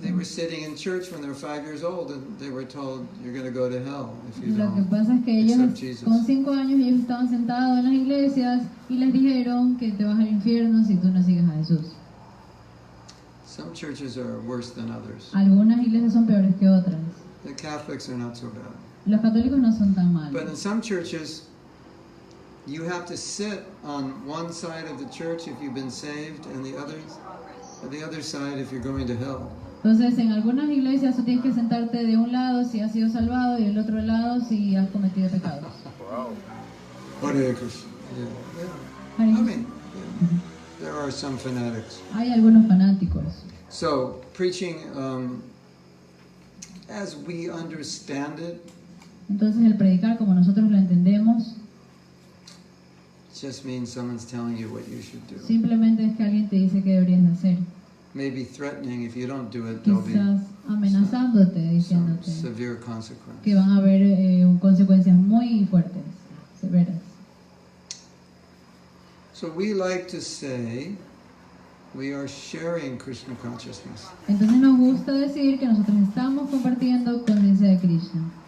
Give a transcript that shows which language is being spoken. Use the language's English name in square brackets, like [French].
[English] They were sitting in church when they were 5 years old and they were told, you're going to go to hell if you [Spanish] Lo que [English] don't [Spanish] pasa es que ellos, [English] accept Jesus. [Spanish] con 5 años, ellos estaban sentados en las iglesias y les dijeron que te vas al infierno si tú no sigues a Jesús. [English] Some churches are worse than others. [Spanish] Algunas iglesias son peores que otras. [English] The Catholics are not so bad. [Spanish] Los católicos no son tan malos. [English] But in some churches, you have to sit on one side of the church if you've been saved and the other side if you're going to hell. [Spanish] Entonces, en algunas iglesias tú tienes que sentarte de un lado si has sido salvado y del otro lado si has cometido pecados. [English] Hare Krishna. Yeah. Hare I Krishna. mean, there are some fanatics. [Spanish] Hay algunos fanáticos. [English] So, preaching, as we understand it, [Spanish] Entonces, el predicar como nosotros lo entendemos, [English] just means someone's telling you what you should do. [Spanish] simplemente es que alguien te dice que deberías de hacer. [English] Maybe threatening if you don't do it, there'll be [Spanish] Quizás amenazándote, [English] some [Spanish] diciéndote [English] severe consequence. [Spanish] que van a haber consecuencias muy fuertes, severas. [English] So we like to say we are sharing Krishna consciousness. [Spanish] Entonces nos gusta decir que nosotros estamos compartiendo conciencia de Krishna.